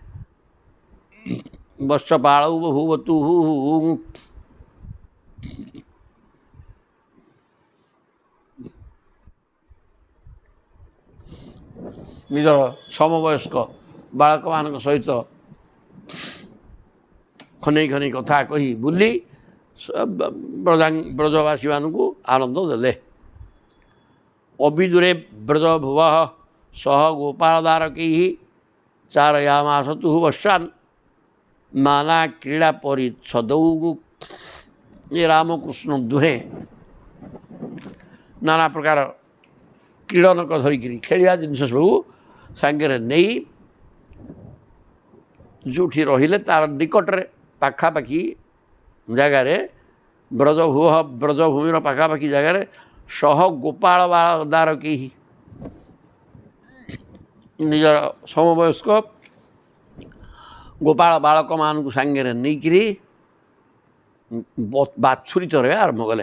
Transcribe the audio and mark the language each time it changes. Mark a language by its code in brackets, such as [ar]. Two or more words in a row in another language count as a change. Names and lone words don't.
[sa] वत्सपाल बभूवतु [or] ନିଜର ସମବୟସ୍କ ବାଳକ ମାନ ସହିତ ଖନଇ ଖନଇ କଥା କହି ବୁଲି ବ୍ରଜବାସୀ ମାନକ ଆନନ୍ଦ ଦେଲେ। [sa] अविदुरे ब्रज भुव सह गोपालदारकै चारयामासतु वर्षान् नाना क्रीड़ा परिच्छदौ। [or] ଯେ ରାମକୃଷ୍ଣ ଦୁହେ ନାନା ପ୍ରକାର କ୍ରୀଡ଼ନକ ଧରିକ ଖେଳିଆ ଜିନସ ସବ ସାଙ୍ଗେ ନହିଁ ଯୋ ରହିଲେ ତାର ନିକଟରେ ପାଖାପାଖି ଜଗାର ବ୍ରଜଭୂମି ପାଖାପାଖି ଜଗାର ब्रजभूमि पाखापाखि जगार [sa] सह गोपाल बालदारकै [or] ନିଜର ସମବୟସ୍କ ଗୋପାଳ ବାଳକ ମାନ ସାଙ୍ଗେ ନହିଁ ବାଛୁରୀ ଚରବା ଆରମ୍ଭ କଲେ।